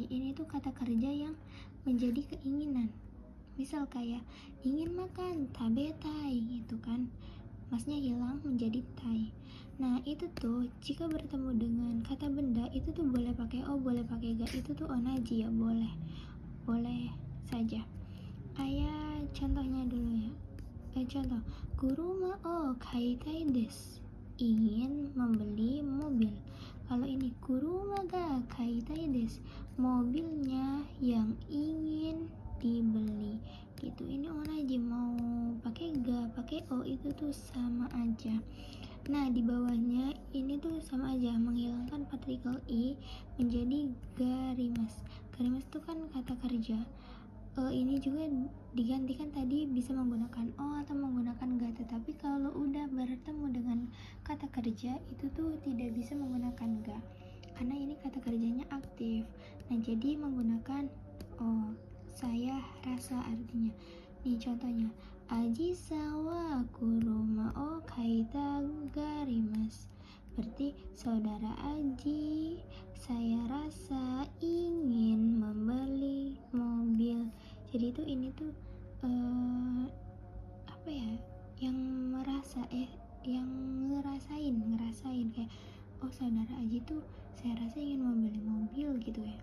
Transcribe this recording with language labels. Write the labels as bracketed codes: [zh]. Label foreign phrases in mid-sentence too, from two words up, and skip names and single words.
[id] Ini tuh kata kerja yang menjadi keinginan. Misal kayak ingin makan [ja] 食べたい [id] gitu kan, masnya hilang menjadi tai. Nah, itu tuh jika bertemu dengan kata benda itu tuh boleh pakai o, boleh pakai ga. Itu tuh onaji ya, boleh saja. Contohnya dulu ya. Contoh, [ja] 車を買いたいです, [id] ingin membeli mobil. Kalau ini [ja] 車が買いたいです, [id] mobilnya yang ingin dibeli gitu. Ini onaji, mau pakai ga pakai o itu tuh sama aja. Nah, di bawahnya ini tuh sama aja, menghilangkan partikel i menjadi garimas. Garimas itu kan kata kerja. Ini juga digantikan tadi bisa menggunakan o atau menggunakan ga, tetapi kalau udah bertemu dengan kata kerja itu tuh tidak bisa menggunakan ga karena ini kata kerjanya aktif. Nah, jadi menggunakan o. Saya rasa artinya. Nih contohnya, [ja] アジさんは車を買いたがります. [id] Berarti saudara Aji, saya rasa ingin membeli mobil. Jadi itu ini tuh apa ya? Yang merasa yang ngerasain kayak oh, saudara Aji tuh saya rasa ingin membeli mobil gitu ya.